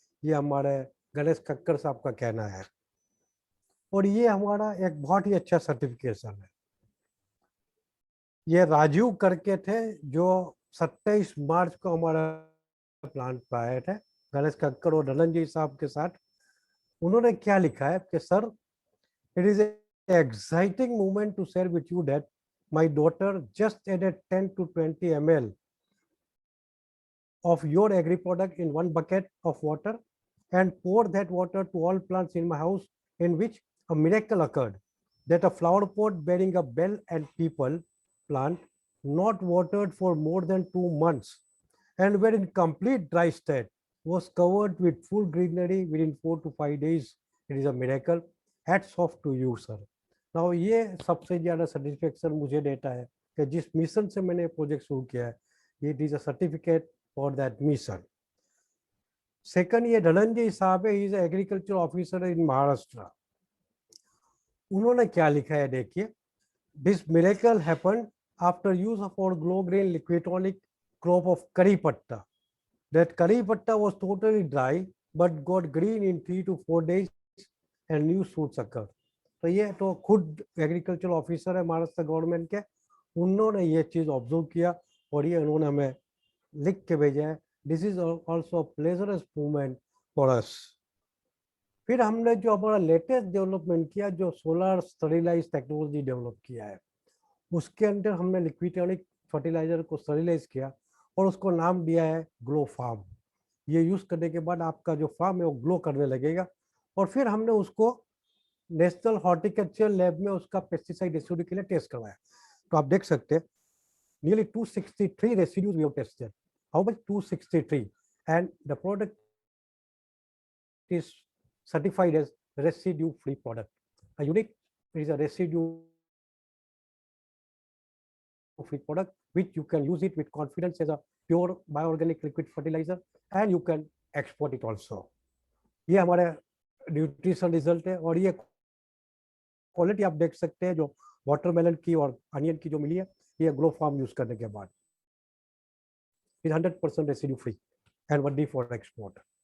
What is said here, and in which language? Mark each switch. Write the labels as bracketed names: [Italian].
[Hindi] ये हमारे गणेश कक्कर साहब का कहना है और ये हमारा एक बहुत ही अच्छा सर्टिफिकेशन है। ये राजीव करके थे जो 27 मार्च को हमारा प्लांट पे आए थे, गणेश कक्कर और धनंजय साहब के साथ। उन्होंने क्या लिखा है कि sir, [English] It is exciting moment to share with you that my daughter just added 10 to 20 ml of your agri product in one bucket of water and pour that water to all plants in my house, in which a miracle occurred, that a flower pot bearing a bell and people plant, not watered for more than 2 months and were in complete dry state, was covered with full greenery within 4 to 5 days. It is a miracle. Hats off to you, sir. [Hindi] Now ये सबसे ज़्यादा satisfaction मुझे देता है कि जिस mission से मैंने प्रोजेक्ट शुरू किया है, [English] it is a certificate for that mission. [Hindi] Second, ये धनंजय साहब है, [English] Is agriculture officer in Maharashtra. [Hindi] उन्होंने क्या लिखा है देखिए, [English] This miracle happened after use of our glow green liquidonic crop of curry patta, that curry patta was totally dry but got green in 3 to 4 days and new shoots occur. [Hindi] तो ये तो खुद एग्रीकल्चर ऑफिसर है महाराष्ट्र गवर्नमेंट के, उन्होंने ये चीज ऑब्जर्व किया और ये उन्होंने हमें लिख के भेजा है। [English] This is also a pleasurous moment for us. [Hindi] फिर हमने जो हमारा लेटेस्ट डेवलपमेंट किया, जो सोलर स्टरीलाइज टेक्नोलॉजी डेवलप किया है, उसके अंदर हमने लिक्विड फर्टिलाइजर को स्टरीलाइज किया और उसको नाम दिया है ग्लो फार्म। ये यूज करने के बाद आपका जो फार्म है वो ग्लो करने लगेगा। और फिर हमने उसको नेशनल हॉर्टिकल्चर लैब में उसका पेस्टिसाइड रेसिड्यू के लिए टेस्ट करवाया। तो आप देख सकते हैं [English] Nearly 263 residues we have tested. How much? 263, and the product is certified as residue-free product. A unit is a residue-free product which you can use it with confidence as a pure bioorganic liquid fertilizer, and you can export it also. [Hindi] ये हमारे nutrition result है और ये quality आप देख सकते हैं जो वाटरमेलन की और अनियन की जो मिली है, ये ग्लो फार्म यूज करने के बाद [English] is 100% residue free and ready for export.